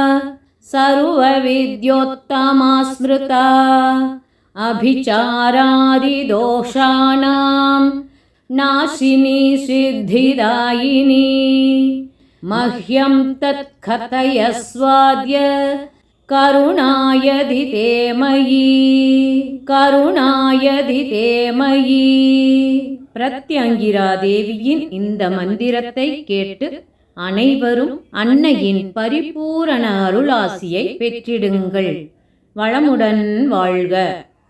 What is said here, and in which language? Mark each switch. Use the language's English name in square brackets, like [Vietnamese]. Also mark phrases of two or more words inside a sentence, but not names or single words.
[Sanskrit] सर्वविद्योत्तमा स्मृता अभिचारादिदोषाणां नाशिनी सिद्धिदायिनी मह्यं तत्कथयस्वाद्य करुणायधिते [Tamil] मयि பிரத்யங்கிரா தேவியின் இந்த மந்திரத்தை கேட்டு அனைவரும் அன்னையின் பரிபூரண அருளாசியை பெற்றிடுங்கள். வளமுடன் வாழ்க.